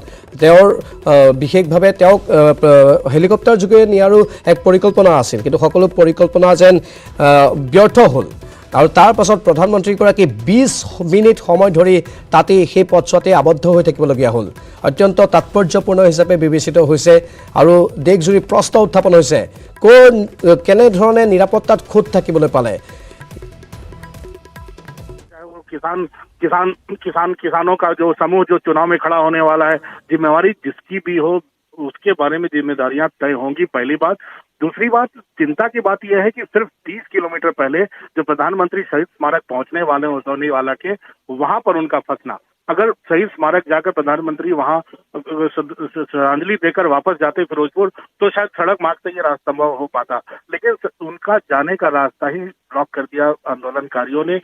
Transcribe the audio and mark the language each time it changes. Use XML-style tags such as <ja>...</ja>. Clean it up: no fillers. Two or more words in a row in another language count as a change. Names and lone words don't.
<as>তেওঁৰ বিশেষভাৱে তেওঁক হেলিকপ্টাৰ যোগে নিয়াৰো এক পৰিকল্পনা আছিল, কিন্তু সকলো পৰিকল্পনা যেন ব্যৰ্থ হ'ল। আৰু তাৰ পাছত প্ৰধানমন্ত্ৰীগৰাকী 20 মিনিট সময় ধৰি তাতে সেই পথছোৱাতে আবদ্ধ হৈ থাকিবলগীয়া হ'ল। অত্যন্ত তাৎপৰ্যপূৰ্ণ হিচাপে বিবেচিত হৈছে আৰু দেশজুৰি প্ৰশ্ন উত্থাপন হৈছে, কেনেধৰণে নিৰাপত্তাত খুঁত থাকিবলৈ পালে।</as> <hi>किसानों का जो समूह जो चुनाव में खड़ा होने वाला है, जिम्मेवारी जिसकी भी हो उसके बारे में जिम्मेदारियां तय होंगी, पहली बात। दूसरी बात, चिंता की बात यह है कि सिर्फ 30 किलोमीटर पहले जो प्रधानमंत्री शहीद स्मारक पहुंचने वाले होने के वहां पर उनका फंसना, अगर शहीद स्मारक जाकर प्रधानमंत्री वहां श्रद्धांजलि देकर वापस जाते फिरोजपुर, तो शायद सड़क मार्ग से ये रास्ता संभव हो पाता, लेकिन उनका जाने का रास्ता ही ब्लॉक कर दिया आंदोलनकारियों ने।</hi>